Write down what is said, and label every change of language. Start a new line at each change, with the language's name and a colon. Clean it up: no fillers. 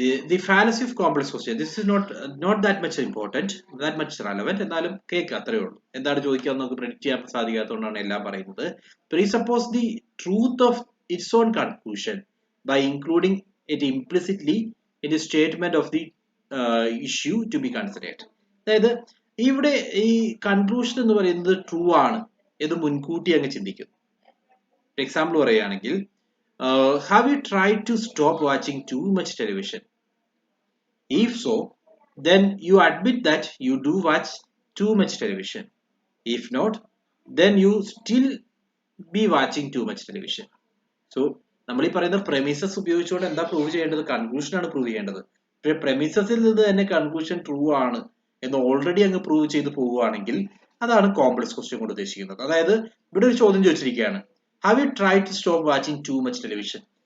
English: The fallacy of complex question. This is not that much important, that much relevant.
Malayalam: എന്നാലും cake അത്രേ ഉള്ളൂ. എന്താണ് ചോദിക്കുക നമുക്ക് പ്രെഡിക്റ്റ് ചെയ്യാൻ സാധിക്കാത്തതുകൊണ്ടാണ് എല്ലാം പറയുന്നത്.
English: Presuppose the truth of its own conclusion by including it implicitly in the statement of the issue to be considered.
Malayalam: അതായത് ഇവിടെ ഈ കൺക്ലൂഷൻ എന്ന് പറയുന്നത് ട്രൂ ആണ് എന്ന് മുൻകൂട്ടി അങ്ങ് ചിന്തിക്കും. എക്സാമ്പിൾ പറയുകയാണെങ്കിൽ,
English: have you tried to stop watching too much television? If so, then you admit that you do watch too much television. If not, then you still be watching too much television.
Malayalam: So, നമ്മൾ ഈ പറയുന്ന premises ഉപയോഗിച്ചുകൊണ്ട് എന്താ prove ചെയ്യേണ്ടത്? Conclusion ആണ് prove ചെയ്യേണ്ടത്. premises-ൽ നിന്ന് തന്നെ കൺക്ലൂഷൻ ട്രൂ ആണ് എന്ന് ഓൾറെഡി അങ്ങ് പ്രൂവ് ചെയ്ത് പോവുകയാണെങ്കിൽ അതാണ് കോംപ്ലക്സ് ക്വസ്റ്റ്യൻ കൊണ്ട് ഉദ്ദേശിക്കുന്നത്. അതായത് ഇവിടെ ഒരു ചോദ്യം ചോദിച്ചിരിക്കുകയാണ്,
English: have you tried to stop watching too much television?